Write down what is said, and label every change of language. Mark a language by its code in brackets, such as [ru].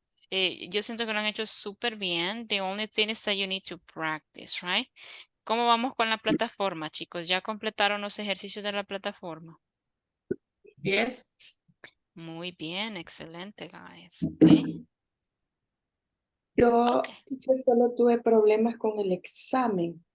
[es] Yo siento que lo han hecho súper bien. [en] The only thing is that you need to practice, right? [es] ¿Cómo vamos con la plataforma, chicos? ¿Ya completaron los ejercicios de la plataforma? [en] Yes. [es] Muy bien. Excelente, guys. Okay. Yo [en] Okay. [es] solo tuve problemas con el examen